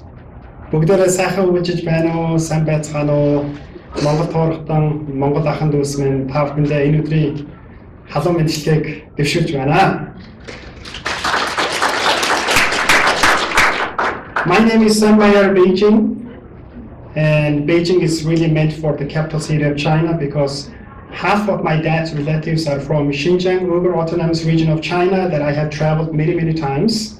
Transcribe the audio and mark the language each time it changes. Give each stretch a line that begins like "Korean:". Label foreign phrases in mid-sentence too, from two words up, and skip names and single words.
Mongolian: Бүгдээрээ сайхан үжиж байна уу, сайн байцгаана уу? Монгол тоорхтон, Монгол ахын дүүс минь та бүхэндээ энэ өдрийн халуун мэндчилгээг дэвшүүлж байна.
English: My name is Sambayar Beijing, and Beijing is really meant for the capital city of China because half of my dad's relatives are from Xinjiang, Uyghur Autonomous Region of China that I have traveled many times.